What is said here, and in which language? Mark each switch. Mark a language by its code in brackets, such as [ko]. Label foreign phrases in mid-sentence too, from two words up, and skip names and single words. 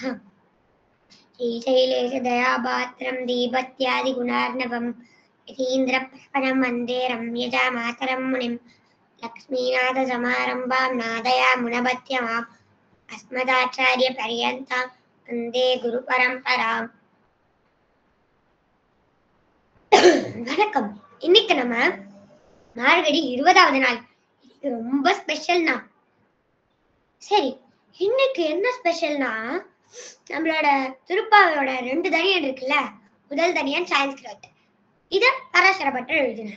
[sa] श्रीशैलेश दयापात्रं दीपत्यादि गुणार्णवं यतीन्द्रप्रभं वन्दे रम्यजा मातरं मुनिं लक्ष्मीनाथ समारम्भां नादयामुनमध्यमाम् अस्मदाचार्यपर्यन्तां वन्दे गुरुपरम्पराम्। [ta] வணக்கம். இன்னைக்கு நம்ம மார்கழி 20வது நாள். இது ரொம்ப ஸ்பெஷல்னா. சரி, இன்னைக்கு என்ன ஸ்பெஷல்னா, நம்மளோட திருப்பாவையோட 2 தனியன் இருக்குல்ல, முதல் தனியன் சான்ஸ்கிரிட், இத பராசர பட்டர் எழுதினார்.